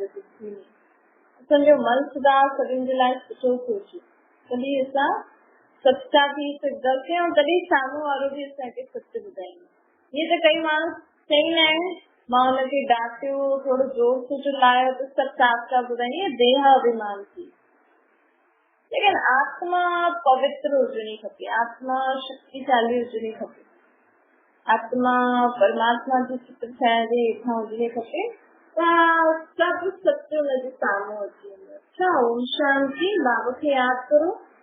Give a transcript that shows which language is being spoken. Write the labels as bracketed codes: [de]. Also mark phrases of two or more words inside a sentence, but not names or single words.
[sd] बुद्धि में असांजो मन सदा सभिनि जे लाइ सुठो सोचे, तॾहिं असां सच्चा थी सघंदासीं ऐं तॾहिं साम्हूं वारो बि असांखे सच ॿुधाईंदो। ईअं त कई माण्हू चईंदा आहिनि मां हुनखे डांटियो, थोरो जोर सां चिल्लायो त सभु साफ़ साफ़ ॿुधाईंदी, देह अभिमान थी। लेकिन आत्मा पवित्र हुजणी खपे, आत्मा शक्तिशाली हुजणी खपे, आत्मा परमात्मा जी चित्र छाया जे हेठां हुजणी खपे, त सभु सच हुनजे साम्हूं अची वेंदो। अच्छा, ओम शांति। बाबा खे यादि करो।